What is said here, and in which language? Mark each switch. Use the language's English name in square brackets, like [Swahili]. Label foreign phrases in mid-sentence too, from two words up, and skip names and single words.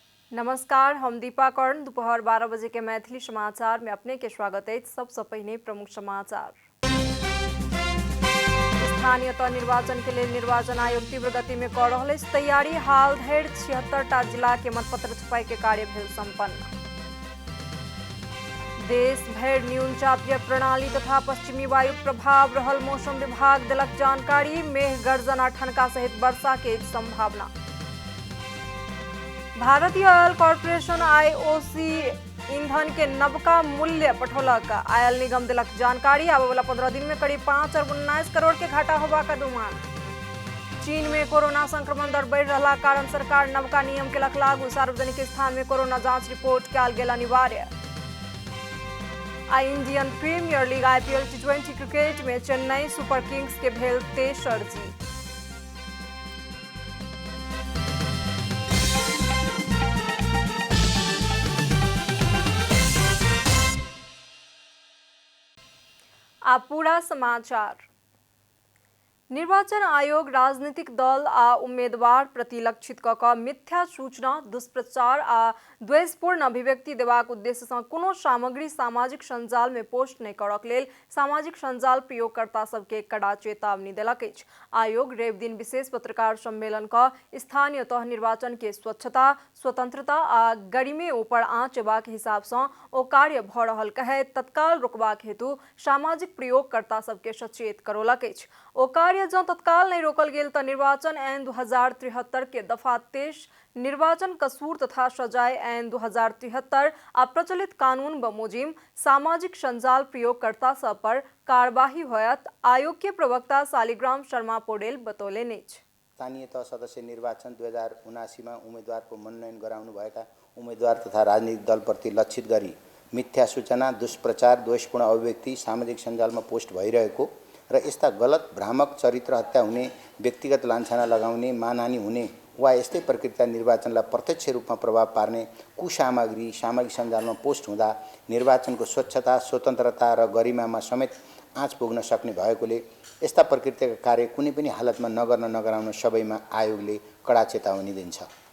[Maithili] नमस्कार, हम दीपा कर्ण। दोपहर 12 बजे के मैथिली समाचार में अपने के स्वागत है। सबसे पहले प्रमुख समाचार। स्थानीय तह निर्वाचन के लिए निर्वाचन आयोग तीव्र गति में कर रहा तैयारी। हाल धरि 76टा जिला के मतपत्र छपाई के कार्य भेल संपन्न। देश भर न्यून चापीय प्रणाली तथा पश्चिमी वायु प्रभाव रहल मौसम विभाग देलक जानकारी। मेघ गर्जन आ ठनका सहित वर्षा के संभावना। भारतीय ऑयल कॉर्पोरेशन आईओसी ईंधन के नवका मूल्य पठौलक। आयल निगम दिलक जानकारी। आने वाला 15 दिन में करीब 5 अरब 19 करोड़ के घाटा होगा का अनुमान। चीन में कोरोना संक्रमण दर बढ़ रहा कारण सरकार नवका नियम केलक लागू। सार्वजनिक स्थान में कोरोना जांच रिपोर्ट कयल गेल अनिवार्य। इंडियन प्रीमियर लीग आईपीएल टी20 क्रिकेट में चेन्नई सुपर किंग्स के भेल तेसर जीत। अब पूरा समाचार। निर्वाचन आयोग राजनीतिक दल आ उम्मीदवार प्रति लक्षित कऽ मिथ्या सूचना, दुष्प्रचार आ द्वेषपूर्ण अभिव्यक्ति देबाक उद्देश्य सँ कोनो सामग्री सामाजिक संजाल में पोस्ट नहि करक लेल सामाजिक संजाल प्रयोगकर्ता सबके कड़ा चेतावनी देलक अछि। आयोग रवि दिन विशेष पत्रकार सम्मेलन कऽ स्थानीय तह निर्वाचन के स्वच्छता, स्वतंत्रता आ गरिमे ऊपर आँच एबाक हिसाब सँ ओ कार्य भऽ रहल कहैत तत्काल रोकबाक हेतु सामाजिक प्रयोगकर्ता सबके सचेत करौलक अछि। ओ कार्य जँ तत्काल नहीं रोकल गेल तऽ निर्वाचन ऐन 2073 के दफा 23 निर्वाचन कसूर तथा सजाए ऐन 2073 आ प्रचलित कानून बमोजिम सामाजिक संजाल प्रयोगकर्ता सब पर कार्यवाही होयत। आयोग के प्रवक्ता शालिग्राम शर्मा पौडेल बतौलेन अछि। [Nepali] स्थानीय तह सदस्य निर्वाचन 2079 में उम्मीदवार को मनोनयन गराउनु भएका उम्मीदवार तथा राजनीतिक दल प्रति लक्षित गरी मिथ्या सूचना, दुष्प्रचार, द्वेषपूर्ण अभिव्यक्ति सामाजिक सञ्जालमा पोस्ट भइरहेको र यस्ता गलत भ्रामक चरित्र हत्या हुने, व्यक्तिगत लान्छना लगाउने, मानहानि हुने वा यस्तै प्रकृतिका निर्वाचनलाई प्रत्यक्ष रूपमा प्रभाव पार्ने कुसामग्री सामाजिक सञ्जालमा पोस्ट हुँदा निर्वाचनको स्वच्छता, स्वतन्त्रता र गरिमामा समेत आँच पुग्न सक्ने भएकोले यस्ता प्रकृतिका कार्य कुनै पनि हालतमा नगराउन सबैमा आयोगले कडा चेतावनी दिन्छ।